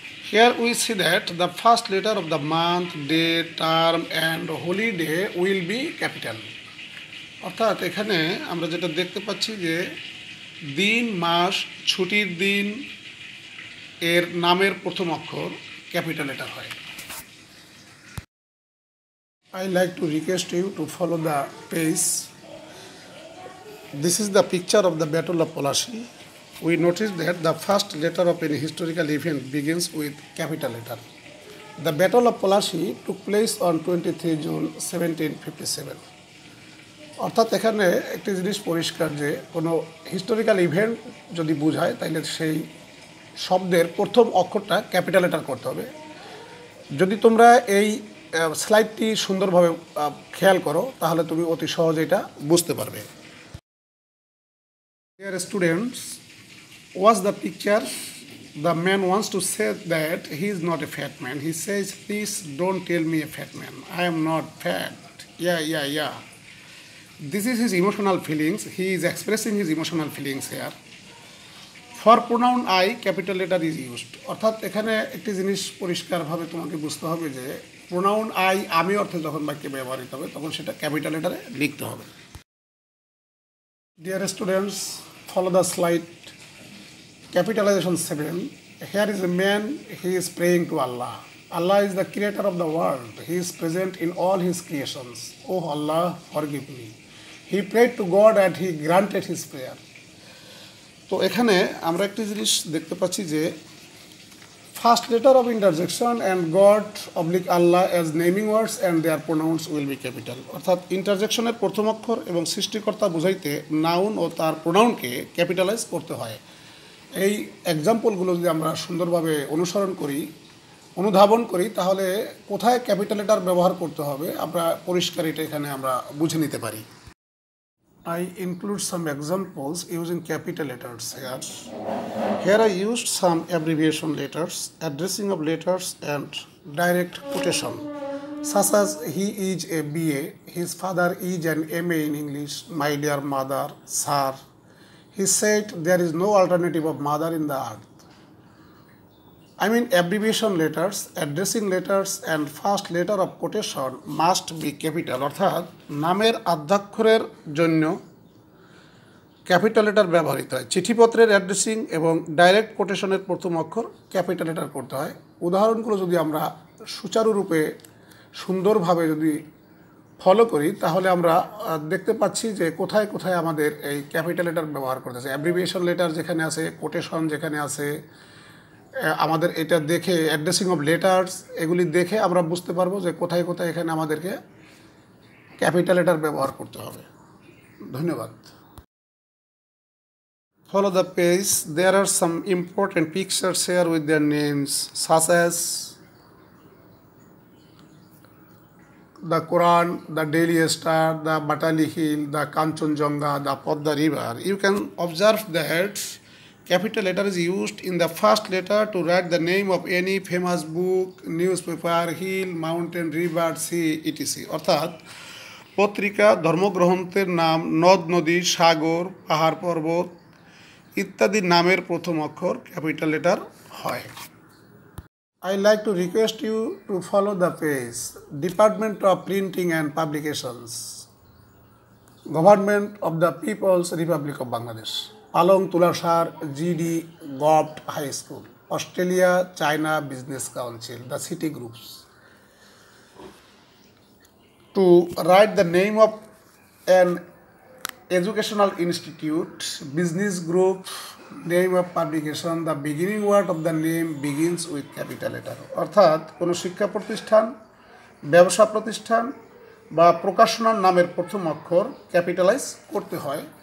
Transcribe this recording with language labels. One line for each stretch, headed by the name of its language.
English: Here we see that the first letter of the month, day, term and holiday will be capital.
Bangla: অর্থাৎ এখানে আমরা যেটা দেখতে পাচ্ছি যে দিন, মাস, ছুটির দিন এর নামের প্রথম অক্ষর ক্যাপিটাল লেটার হয়।
English: I like to request you to follow the page. This is the picture of the Battle of Polashi. We notice that the first letter of any historical event begins with capital letter. The Battle of Polashi took place on 23 June 1757.
Bangla: অর্থাৎ এখানে একটি জিনিস পরিষ্কার যে কোনো historical event যদি বোঝায় তাহলে সেই শব্দের প্রথম অক্ষরটা ক্যাপিটাল লেটার করতে হবে। যদি তোমরা এই স্লাইডটি সুন্দরভাবে খেয়াল করো তাহলে তুমি অতি সহজে এটা বুঝতে পারবে।
English: Dear students, watch the picture. The man wants to say that he is not a fat man. He says, please don't tell me a fat man. I am not fat. Yeah. This is his emotional feelings. He is expressing his emotional feelings here. For pronoun I, capital letter is used.
Bangla: অর্থাৎ এখানে একটি জিনিস পরিষ্কারভাবে তোমাকে বুঝতে হবে যে pronoun I আমি অর্থে যখন বাক্যে ব্যবহৃত হবে তখন সেটা ক্যাপিটাল লেটারে লিখতে হবে।
English: Dear students, follow the slide. Capitalization 7. Here is a man, he is praying to Allah. Allah is the creator of the world. He is present in all his creations. Oh Allah, forgive me. He prayed to God and he granted his prayer.
Bangla: তো এখানে আমরা একটি জিনিস দেখতে পাচ্ছি যে
English: First letter of interjection and God oblique Allah as naming words and their pronouns will be capital.
Bangla: অর্থাৎ ইন্টারজেকশনের প্রথম অক্ষর এবং সৃষ্টিকর্তা বোঝাইতে নাউন ও তার প্রোনাউনকে ক্যাপিটালাইজ করতে হয়। এই এক্সাম্পলগুলো যদি আমরা সুন্দরভাবে অনুসরণ করি, অনুধাবন করি তাহলে কোথায় ক্যাপিটাল লেটার ব্যবহার করতে হবে আমরা পরিষ্কার এটা এখানে আমরা বুঝে নিতে পারি।
English: I include some examples using capital letters here. Here I used some abbreviation letters, addressing of letters and direct quotation, such as he is a BA, his father is an MA in English, my dear mother, sir. He said there is no alternative of mother in the earth. I mean abbreviation letters, addressing letters and first letter of quotation must be capital.
Bangla: অর্থাৎ নামের আদ্যাক্ষরের জন্য capital letter ব্যবহৃত হয়। চিঠিপত্রের addressing এবং direct কোটেশনের প্রথম অক্ষর capital letter করতে হয়। উদাহরণগুলো যদি আমরা সুচারুরূপে সুন্দরভাবে যদি ফলো করি তাহলে আমরা দেখতে পাচ্ছি যে কোথায় কোথায় আমাদের এই ক্যাপিটাল লেটার ব্যবহার করতেছে। অ্যাব্রিভিয়েশন লেটার যেখানে আছে, কোটেশন যেখানে আছে, আমাদের এটা দেখে অ্যাড্রেসিং অফ লেটার্স এগুলি দেখে আমরা বুঝতে পারবো যে কোথায় কোথায় এখানে আমাদেরকে ক্যাপিটাল লেটার ব্যবহার করতে হবে। ধন্যবাদ।
English: Follow the page. There are some important pictures here with their names, such as the Quran, the Daily Star, the Batali Hill, the Kanchenjunga, the Podda River. You can observe that capital letter is used in the first letter to write the name of any famous book, newspaper, hill, mountain, river, sea, etc.
Bangla: অর্থাৎ পত্রিকা, ধর্মগ্রন্থের নাম, নদ নদী, সাগর, পাহাড় পর্বত ইত্যাদি নামের প্রথম অক্ষর ক্যাপিটাল লেটার হয়।
English: I like to request you to follow the page. Department of Printing and Publications, Government of the People's Republic of Bangladesh, Palong Tulashar GD Govt High School, Australia China Business Council, the city groups. To write the name of an educational institute, business group, name of publication, the beginning word of the name begins with capital letter.
Bangla: অর্থাৎ কোনো শিক্ষা প্রতিষ্ঠান, ব্যবসা প্রতিষ্ঠান বা প্রকাশনার নামের প্রথম অক্ষর ক্যাপিটালাইজ করতে হয়।